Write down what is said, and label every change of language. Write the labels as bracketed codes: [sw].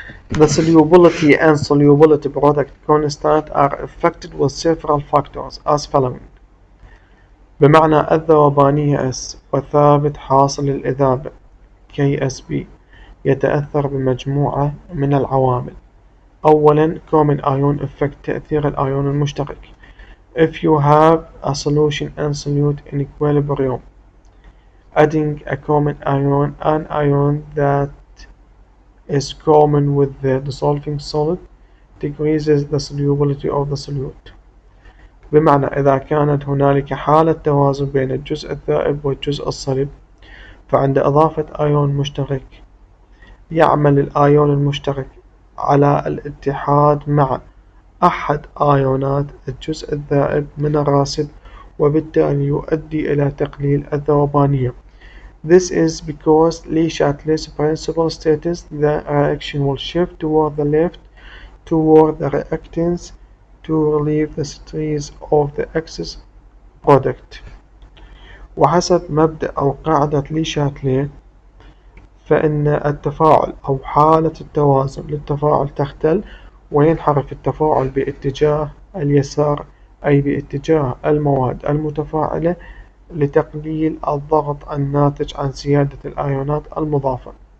[en] The solubility and solubility product constant are affected with several factors as following. [ar] بمعنى الذوبانية S وثابت حاصل الإذابة KSB يتأثر بمجموعة من العوامل. أولاً [en] common ion effect [ar] تأثير الأيون المشترك. [en] If you have a solution and solute in equilibrium, adding a common ion, an ion that is common with the dissolving solid, decreases the solubility of the solute. [ar] بمعنى إذا كانت هنالك حالة توازن بين الجزء الذائب والجزء الصلب، فعند إضافة أيون مشترك يعمل الأيون المشترك على الاتحاد مع أحد أيونات الجزء الذائب من الراسب، وبالتالي يؤدي إلى تقليل الذوبانية. [en] This is because Le Chatelet's principle states the reaction will shift toward the left toward the reactants to relieve the stress of the excess product. [ar] وحسب مبدأ أو قاعدة لي شاتليه، فإن التفاعل أو حالة التوازن للتفاعل تختل وينحرف التفاعل باتجاه اليسار، أي باتجاه المواد المتفاعلة، لتقليل الضغط الناتج عن زيادة الأيونات المضافة.